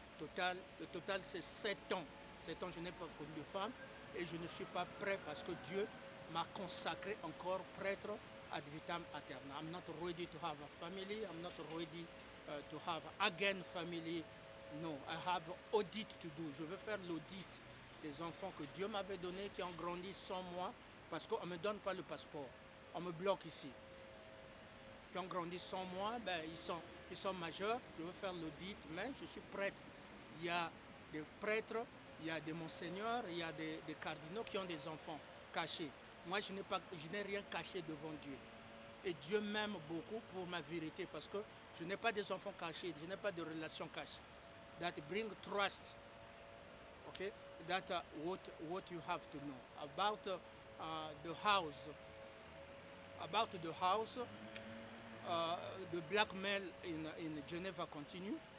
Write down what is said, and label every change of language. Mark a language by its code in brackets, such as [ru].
[fr] Donc, le total c'est 7 ans. 7 ans, je n'ai pas connu de femme et je ne suis pas prêt parce que Dieu m'a consacré encore prêtre ad vitam aeternam. [en] I'm not ready to have a family. I'm not ready to have again family. No, I have audit to do. [fr] Je veux faire l'audit des enfants que Dieu m'avait donnés qui ont grandi sans moi parce qu'on ne me donne pas le passeport. On me bloque ici. Qui ont grandi sans moi, ben, ils sont majeurs. Je veux faire l'audit, mais je suis prêtre. Il y a des prêtres, il y a des monseigneurs, il y a des cardinaux qui ont des enfants cachés. Moi, je n'ai rien caché devant Dieu. Et Dieu m'aime beaucoup pour ma vérité parce que je n'ai pas des enfants cachés, je n'ai pas de relations cachées. [en] That bring trust. Okay, that's what you have to know about the house. About the house, the blackmail in Geneva continue.